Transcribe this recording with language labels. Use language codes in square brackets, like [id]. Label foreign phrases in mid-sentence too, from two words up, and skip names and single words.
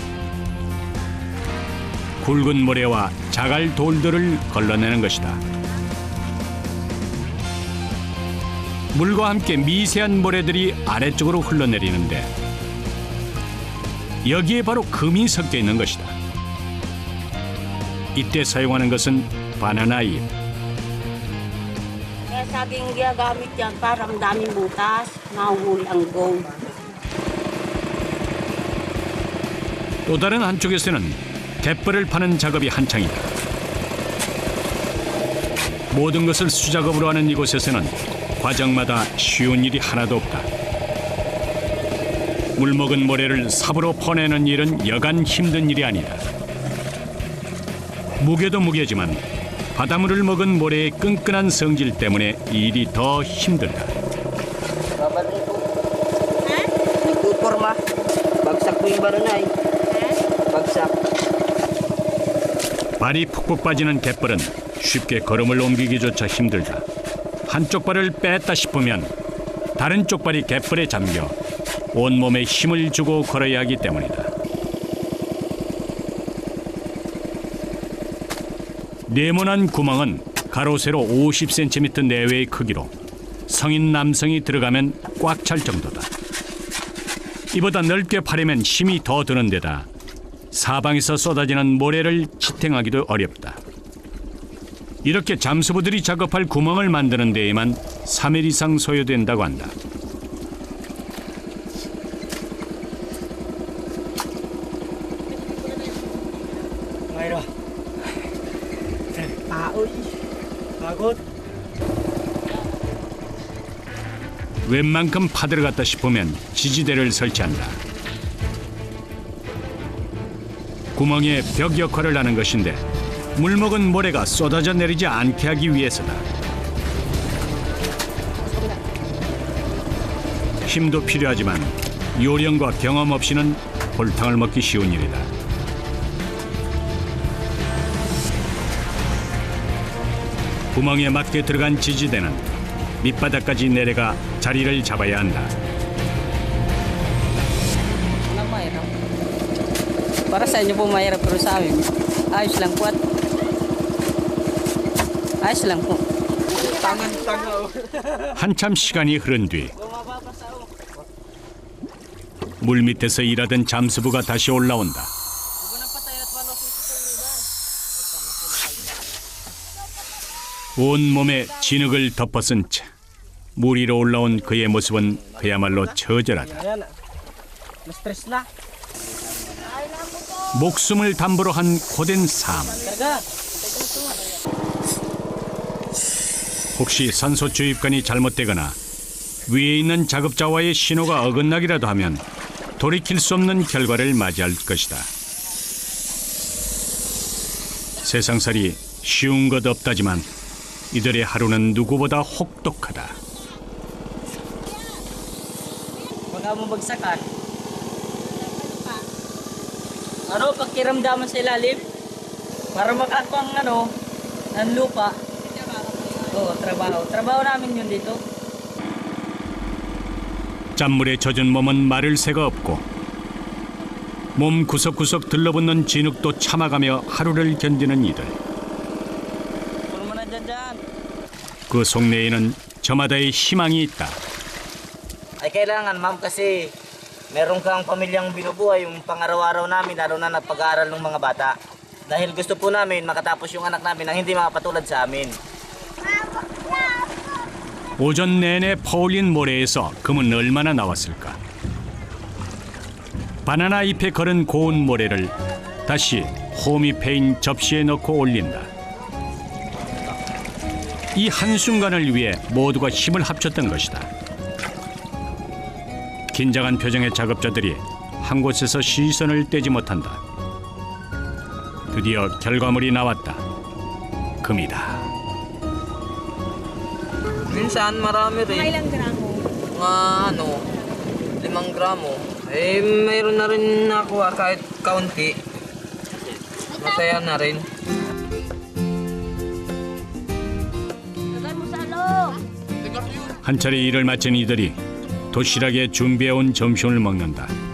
[ko] 굵은 모래와 자갈 돌들을 걸러내는 것이다. 물과 함께 미세한 모래들이 아래쪽으로 흘러내리는데 여기에 바로 금이 섞여 있는 것이다. 이때 사용하는 것은 바나나 잎. [tl] Kaya sa aking ginagamit yan para ang daming butas, nahuhuli ang gold. [ko] 또 다른 한쪽에서는 갯벌을 파는 작업이 한창이다. 모든 것을 수작업으로 하는 이곳에서는 과정마다 쉬운 일이 하나도 없다. 물먹은 모래를 삽으로 퍼내는 일은 여간 힘든 일이 아니다. 무게도 무게지만 바닷물을 먹은 모래의 끈끈한 성질 때문에 일이 더 힘들다. [tl] Nagpuporma. Bagsak po yung baranay. Bagsak. [ko] 발이 푹푹 빠지는 갯벌은 쉽게 걸음을 옮기기조차 힘들다. 한쪽 발을 뺐다 싶으면 다른 쪽 발이 갯벌에 잠겨 온몸에 힘을 주고 걸어야 하기 때문이다. 네모난 구멍은 가로 세로 50cm 내외의 크기로 성인 남성이 들어가면 꽉 찰 정도다. 이보다 넓게 파려면 힘이 더 드는 데다 사방에서 쏟아지는 모래를 지탱하기도 어렵다. 이렇게 잠수부들이 작업할 구멍을 만드는 데에만 3일 이상 소요된다고 한다. [tl] Mayro. Paoy. Pagod. [ko] 웬만큼 파들어갔다 싶으면 지지대를 설치한다. 구멍에 벽 역할을 하는 것인데 물먹은 모래가 쏟아져 내리지 않게 하기 위해서다. 힘도 필요하지만 요령과 경험 없이는 골탕을 먹기 쉬운 일이다. 구멍에 맞게 들어간 지지대는 밑바닥까지 내려가 자리를 잡아야 한다. [tl] Walang mahirap. Para sa inyo po mahirap pero sa amin, ayos lang po at ayos lang po. [ko] 한참 시간이 흐른 뒤 물밑에서 일하던 잠수부가 다시 올라온다. 온몸에 진흙을 덮어쓴 채 물 위로 올라온 그의 모습은 그야말로 처절하다. [tl] Na-stress na. [ko] 목숨을 담보로 한 고된 삶. 혹시 산소 주입관이 잘못되거나 위에 있는 작업자와의 신호가 어긋나기라도 하면 돌이킬 수 없는 결과를 맞이할 것이다. 세상살이 쉬운 것 없다지만 이들의 하루는 누구보다 혹독하다. [tl] Mga mabagsakan. Ano, pagkiramdaman sa ilalim? Para makakuha ang ng lupa. Oo, trabaho. Trabaho namin yun dito. [ko] 짠물에 젖은 몸은 마를 새가 없고 몸 구석구석 들러붙는 진흙도 참아가며 하루를 견디는 이들. 그 속내에는 저마다의 희망이 있다. [tl] Ay kailangan ma'am kasi meron kang pamilyang binubuhay yung pang-araw-araw namin lalo na pag-aaral ng mga bata. Dahil gusto po namin makatapos yung anak namin nang hindi makapatulad sa amin. [ko] 오전 내내 퍼올린 모래에서 금은 얼마나 나왔을까? 바나나 잎에 걸은 고운 모래를 다시 홈이 패인 접시에 넣고 올린다. 이 한순간을 위해 모두가 힘을 합쳤던 것이다. 긴장한 표정의 작업자들이 한 곳에서 시선을 떼지 못한다. 드디어 결과물이 나왔다. 금이다. [tl] Minsan marami rin. Ilang gramo? Mga 5 gramo. Eh, mayroon na rin nakuha kahit kaunti. Masaya na rin. [ko] 한 차례 일을 마친 이들이 도시락에 준비해온 점심을 먹는다.